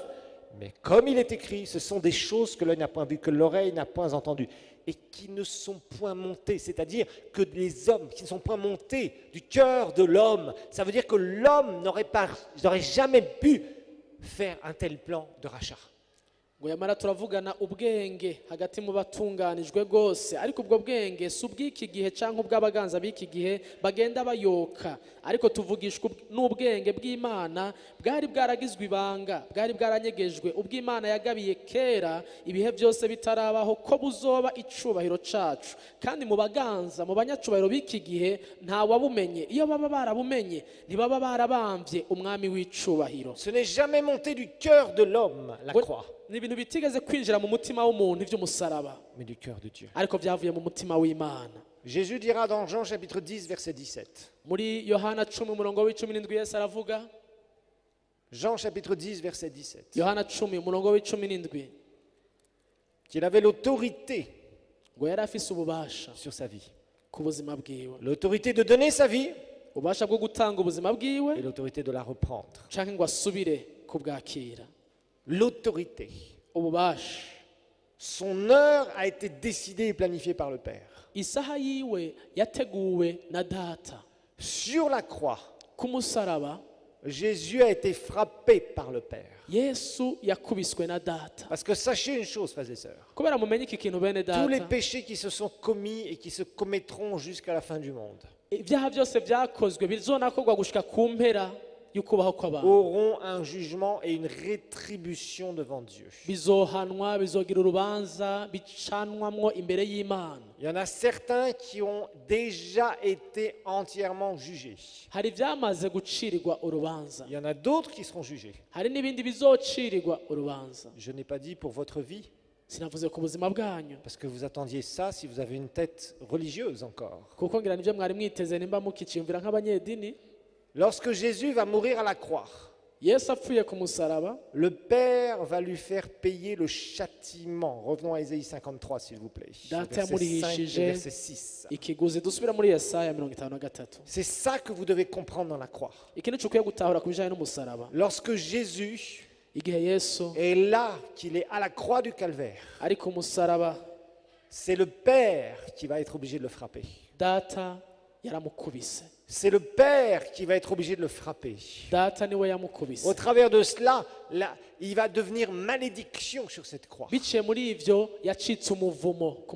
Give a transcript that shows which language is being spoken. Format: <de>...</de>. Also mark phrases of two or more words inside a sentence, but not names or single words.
<fr>Mais comme il est écrit, ce sont des choses que l'œil n'a point vues, que l'oreille n'a point entendues, et qui ne sont point montées, c'est-à-dire que les hommes qui ne sont point montés du cœur de l'homme, ça veut dire que l'homme n'aurait jamais pu faire un tel plan de rachat.</fr> <rn>ngo yamara turavugana ubwenge hagati mu batunganijwe rwose, ariko ubwo bwenge si ubw'iki gihe cyangwa ubw'abaganza b'iki gihe bagenda bayoka, ariko tuvugishwa n'ubwenge bw'Imana bwari bwaragizwe ibanga, bwari bwaranyegejwe, ubw'Imana yagabiye kera ibihe byose bitarabaho, ko buzoba icubahiro cacu. Kandi mu baganza, mu banyacubahiro b'iki gihe nta wabumenye, iyo baba barabumenye ntibaba barabambye umwami w'icubahiro.</rn> <fr>Ce n'est jamais monté du cœur de l'homme, la croix,</fr> <rn>Ni ibintu bitigeze kwinjira mu mutima w'umuntu iby'umusaraba,</rn> <fr>mais du cœur de Dieu.</fr> <rn>ariko byavuye mu mutima w'Imana.</rn> <fr>Jésus dira dans Jean chapitre 10, verset 17.</fr> <rn>Muri Yohana 10 umurongo w'17 Yesu aravuga,</rn> <fr>Jean chapitre 10, verset 17.</fr> <rn>Yohana 10 umurongo w'17,</rn> <fr>Qu'il avait l'autorité</fr> <rn>ngo yari afise ububasha</rn> <fr>sur sa vie.</fr> <rn>ku buzima bwiwe,</rn> <fr>L'autorité de donner sa vie</fr> <rn>ububasha bwo gutanga ubuzima bwiwe</rn> <fr>et l'autorité de la reprendre.</fr> <rn>canke ngo asubire kubwakira.</rn> <fr>L'autorité.</fr> <rn>Ububasha,</rn> <fr>Son heure a été décidée et planifiée par le Père.</fr> <rn>isaha yiwe yateguwe na data.</rn> <fr>Sur la croix,</fr> <rn>Ku musaraba</rn> <fr>Jésus a été frappé par le Père.</fr> <rn>Yesu yakubiswe na data.</rn> <fr>Parce que sachez une chose, frères et sœurs,</fr> <rn>Kubera mumenye iki kintu bene</rn> <fr>tous les</fr> <rn>data,</rn> <fr>péchés qui se sont commis et qui se commettront jusqu'à la fin du monde</fr> <rn>ibyaha byose byakozwe bizonakorwa gushika ku mpera y'ukubaho kw'abantu</rn> <fr>auront un jugement et une rétribution devant Dieu.</fr> <rn>bizohanwa, bizogira urubanza, bicanwamwo imbere y'Imana.</rn> <fr>Il y en a certains qui ont déjà été entièrement jugés.</fr> <rn>Hari ibyamaze gucirirwa urubanza,</rn> <fr>Il y en a d'autres qui seront jugés.</fr> <rn>hari n'ibindi bizocirirwa urubanza.</rn> <fr>Je n'ai pas dit pour votre vie,</fr> <rn>Sinavuze ku buzima bwanyu,</rn> <fr>parce que vous attendiez ça si vous avez une tête religieuse encore.</fr> <rn>kuko ngira nibyo mwari mwiteze nimba mukiciyumvira nk'abanyedini.</rn> <fr>Lorsque Jésus va mourir à la croix,</fr> <rn>Yesu apfuye ku musaraba,</rn> <fr>le Père va lui faire payer le châtiment. Revenons à Ésaïe 53, s'il vous plaît.</fr> <rn>Data</rn> <fr>Verset 5 et</fr> <rn>yamurihishije</rn> <fr>verset 6.</fr> <rn>ikiguzi. Dusubira muri Yesaya 53.</rn> <fr>C'est ça que vous devez comprendre dans la croix.</fr> <rn>Iki nico ukwiye gutahura ku bijanye n'umusaraba.</rn> <fr>Lorsque Jésus</fr> <rn>Igihe Yesu</rn> <fr>est là, qu'il est à la croix du calvaire,</fr> <rn>ari ku musaraba,</rn> <fr>c'est le Père qui va être obligé de le frapper.</fr> <rn>data yaramukubise.</rn> <fr>C'est le Père qui va être obligé de le frapper.</fr> <rn>Data niwe yamukubise.</rn> <fr>Au travers de cela, là, il va devenir malédiction sur cette croix.</fr> <rn>Biciye muri ivyo yacitse umuvumo ku</rn>